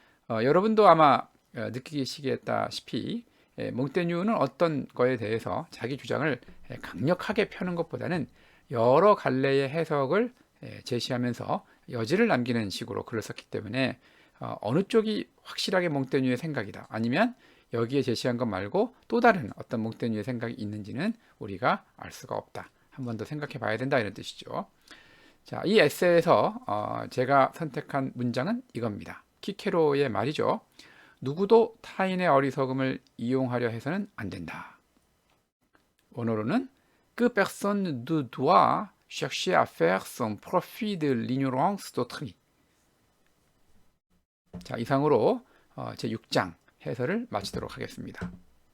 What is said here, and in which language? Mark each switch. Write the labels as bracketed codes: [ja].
[ko] 여러분도 아마 느끼시겠다시피 몽테뉴는 어떤 거에 대해서 자기 주장을 강력하게 펴는 것보다는 여러 갈래의 해석을 제시하면서 여지를 남기는 식으로 글을 썼기 때문에 어느 쪽이 확실하게 몽테뉴의 생각이다 아니면 여기에 제시한 것 말고 또 다른 어떤 몽테뉴의 생각이 있는지는 우리가 알 수가 없다. 한 번 더 생각해 봐야 된다 이런 뜻이죠. 자, 이 에세이에서 제가 선택한 문장은 이겁니다. 키케로의 말이죠. 누구도 타인의 어리석음을 이용하려 해서는 안 된다. 원어로는 [fr] Que personne ne doit chercher à faire son profit de l'ignorance d'autrui. [ko] 자, 이상으로 제 6장 해설을 마치도록 하겠습니다.